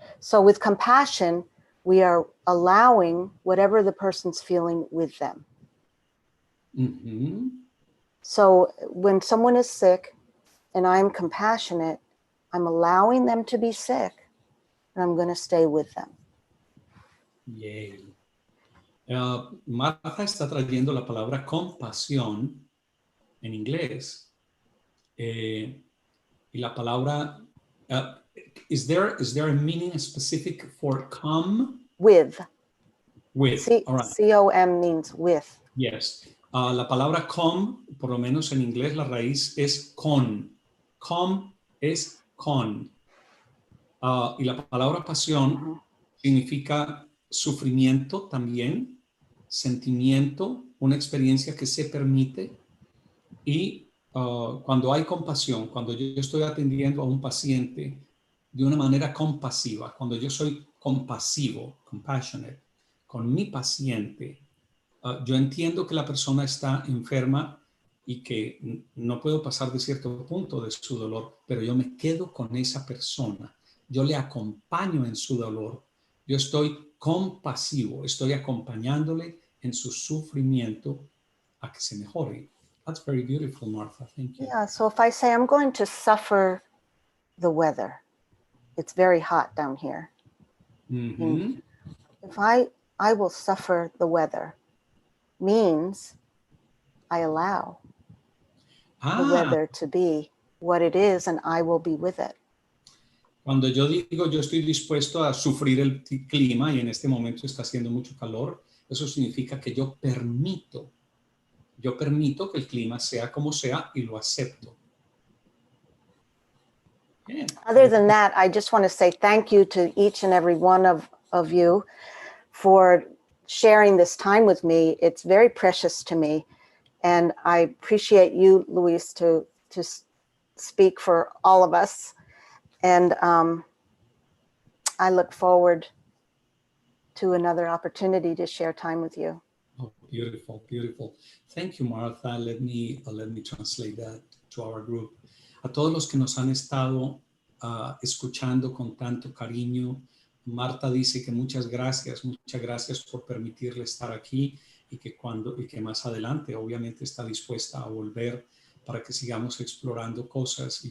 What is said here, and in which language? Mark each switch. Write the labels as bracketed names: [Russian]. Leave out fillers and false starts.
[English] So with compassion, we are allowing whatever the person's feeling with them. Mm-hmm. So when someone is sick and I'm compassionate, I'm allowing them to be sick and I'm going to stay with them. Yay. [Spanish] Martha está trayendo la palabra compasión en inglés. Y la palabra, [English] is there a meaning specific for come? With. With. All right. C-O-M means with. Yes. [Spanish] La palabra com, por lo menos en inglés, la raíz es con. Com es con. Y la palabra pasión significa sufrimiento también, sentimiento, una experiencia que se permite. Y cuando hay compasión, cuando yo estoy atendiendo a un paciente de una manera compasiva, cuando yo soy compasivo, compassionate, con mi paciente, yo entiendo que la persona está enferma y que no puedo pasar de cierto punto de su dolor, pero yo me quedo con esa persona. Yo le acompaño en su dolor. Yo estoy compasivo, estoy acompañándole en su sufrimiento a que se mejore. [English] That's very beautiful, Martha. Thank you. Yeah, so if I say I'm going to suffer the weather, it's very hot down here. Mm-hmm. If I will suffer the weather means I allow the weather to be what it is and I will be with it. [Spanish] Cuando yo digo yo estoy dispuesto a sufrir el clima y en este momento está haciendo mucho calor, eso significa que yo permito que el clima sea como sea y lo acepto. [English] Yeah. Other than that, I just want to say thank you to each and every one of you for sharing this time with me. It's very precious to me. And I appreciate you, Luis, to speak for all of us. And I look forward to another opportunity to share time with you. Oh, beautiful, beautiful. Thank you, Martha. Let me translate that to our group. [Spanish] A todos los que nos han estado escuchando con tanto cariño, Marta dice que muchas gracias por permitirle estar aquí y que más adelante obviamente está dispuesta a volver para que sigamos explorando cosas.